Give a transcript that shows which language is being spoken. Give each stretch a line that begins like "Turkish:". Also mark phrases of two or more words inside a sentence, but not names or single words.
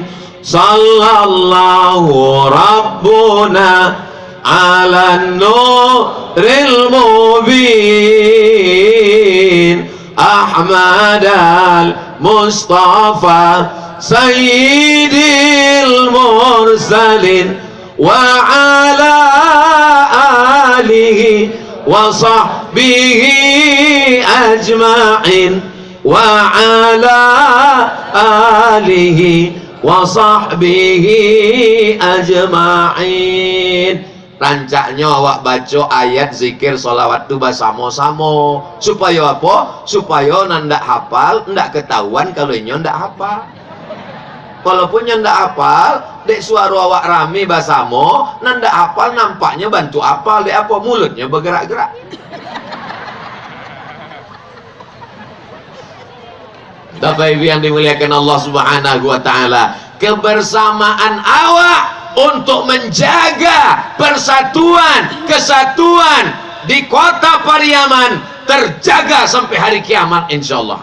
Arabic: صلى الله ربنا على نور المبين أحمد المصطفى سيد المرسلين وعلى آله وصحبه أجمعين وعلى آله وصحبه أجمعين.
Minangkabau: Rancaknya awak baca ayat zikir solawat tu bersama-sama supaya apa? Supaya ndak hafal, ndak ketahuan kalau nyo ndak hafal. Walaupun nyo ndak hafal, dek suara awak rame bersama, ndak hafal nampaknya bantu hafal, dek apa mulutnya bergerak-gerak.
Indonesian: Bapak Ibu yang dimuliakan Allah
Arabic: سبحانه وتعالى,
Indonesian: kebersamaan awak untuk menjaga persatuan, kesatuan di Kota Pariaman terjaga sampai hari kiamat insyaallah.